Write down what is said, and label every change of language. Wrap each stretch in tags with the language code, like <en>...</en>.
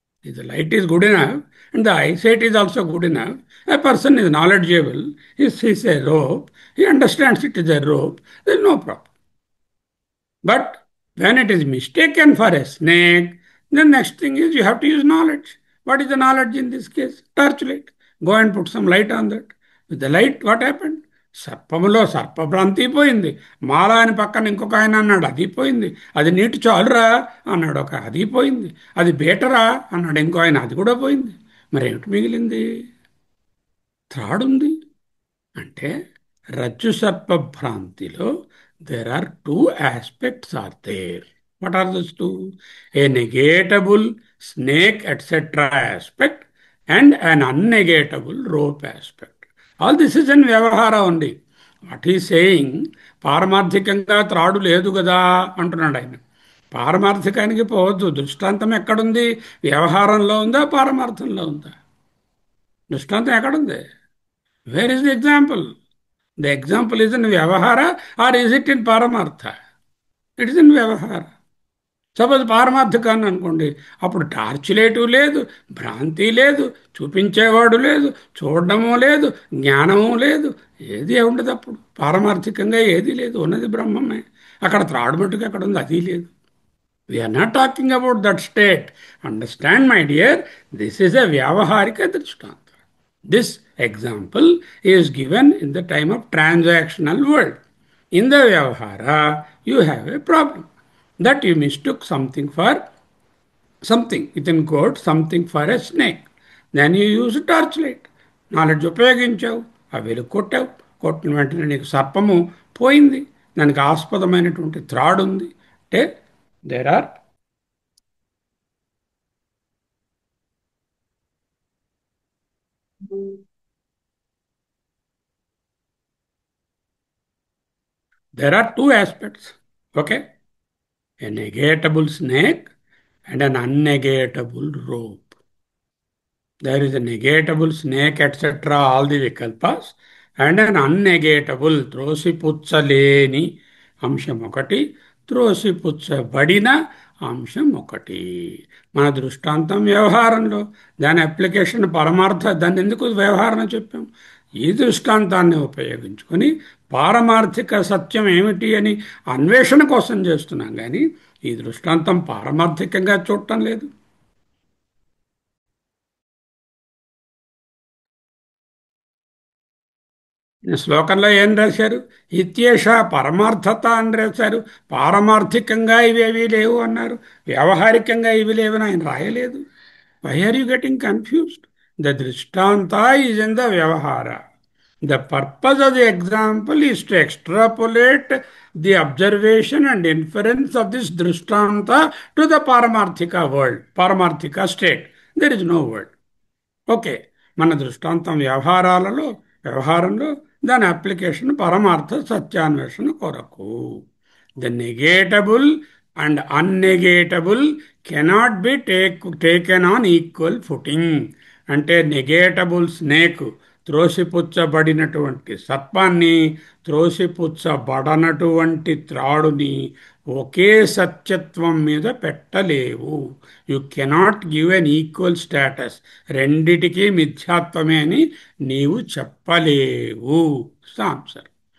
<en>If the light is good enough and the eyesight is also good enough, a person is knowledgeable, he sees a rope, he understands it is a rope, there is no problem. But when it is mistaken for a snake, the next thing is you have to use knowledge. What is the knowledge in this case? Torchlight. Go and put some light on that. With the light, what happened?</en> <te>సర్పములో సర్పభ్రాంతి పోయింది. మాల అని పక్కన ఇంకొక ఆయన అన్నాడు, అది పోయింది. అది నీటి చాలురా అన్నాడు ఒక, అది పోయింది. అది బేటరా అన్నాడు ఇంకో ఆయన, అది కూడా పోయింది. మరేమిటి మిగిలింది? త్రాడుంది. అంటే రజ్జు సర్ప భ్రాంతిలో</te> <en>there are two aspects are there. What are those two? A negatable snake etc. aspect and an unnegatable rope aspect. All this is in వ్యవహార only. What ఈ saying,</en> <te>పారమార్థికంగా త్రాడు లేదు కదా అంటున్నాడు ఆయన. పారమార్థికానికి పోవద్దు. దృష్టాంతం ఎక్కడుంది? వ్యవహారంలో ఉందా, పారమార్థంలో ఉందా? దృష్టాంతం ఎక్కడుంది?</te> <en>Where is the example? The example is in Vyavahara or is it in Paramartha? It is in Vyavahara.</en> <te>Suppose పారమార్థికాన్ని అనుకోండి, అప్పుడు టార్చ్ లైటు లేదు, భ్రాంతి లేదు, చూపించేవాడు లేదు, చూడడము లేదు, జ్ఞానము లేదు, ఏది ఉండదు. అప్పుడు పారమార్థికంగా ఏది లేదు, ఉన్నది బ్రహ్మమే. అక్కడ త్రాడు మట్టుకు ఎక్కడ ఉంది, అది లేదు.</te> <en>We're not talking about that state. Understand my dear, this is a వ్యావహారిక దృష్టాంతం. This example is given in the time of transactional world. In the Vyavahara, you have a problem that you mistook something for something, within quote, something for a snake. Then you use a torchlight.</en> <te>Knowledge ఉపయోగించావు, ఆ వెలుగు కొట్టావు, కొట్టిన వెంటనే నీకు సర్పము పోయింది, దానికి ఆస్పదమైనటువంటి త్రాడు ఉంది.</te> <en>అంటే there are two aspects. Okay? A negatable snake and an unnegatable rope. There is a negatable snake, etc., all the vikalpas, and an unnegatable</en> <te>త్రోసిపుచ్చలేని అంశం ఒకటి, త్రోసిపుచ్చబడిన అంశం ఒకటి. మన దృష్టాంతం వ్యవహారంలో, దాని అప్లికేషన్ పరమార్థ, దాన్ని ఎందుకు వ్యవహారం చెప్పాం? ఈ దృష్టాంతాన్ని ఉపయోగించుకొని పారమార్థిక సత్యం ఏమిటి అని అన్వేషణ కోసం చేస్తున్నాం, కానీ ఈ దృష్టాంతం పారమార్థికంగా చూడటం లేదు. శ్లోకంలో ఏం రాశారు? ఇత్యేష పరమార్థత అని రాశారు. పారమార్థికంగా ఇవేవీ లేవు అన్నారు, వ్యావహారికంగా ఇవి లేవని ఆయన రాయలేదు.</te> <en>Why are you getting confused? The దృష్టాంత is in the వ్యవహార. The purpose of the example is to extrapolate the observation and inference of this drishtanta to the paramarthika world, paramarthika state. There is no world.</en> <te>Okay, మన దృష్టాంతం వ్యవహారంలో దాని application పరమార్థ సత్యాన్వేషణ కొరకు.</te> <en>The negatable and unnegatable cannot be taken on equal footing.</en> <te>అంటే</te> <en>negatable snake,</en> <te>త్రోసిపుచ్చబడినటువంటి సర్పాన్ని, త్రోసిపుచ్చబడనటువంటి త్రాడుని ఒకే సత్యత్వం మీద పెట్టలేవు.</te> <en>You cannot give an equal status.</en> <te>రెండిటికీ మిథ్యాత్వమే అని నీవు చెప్పలేవు.</te> <en>Answer.</en>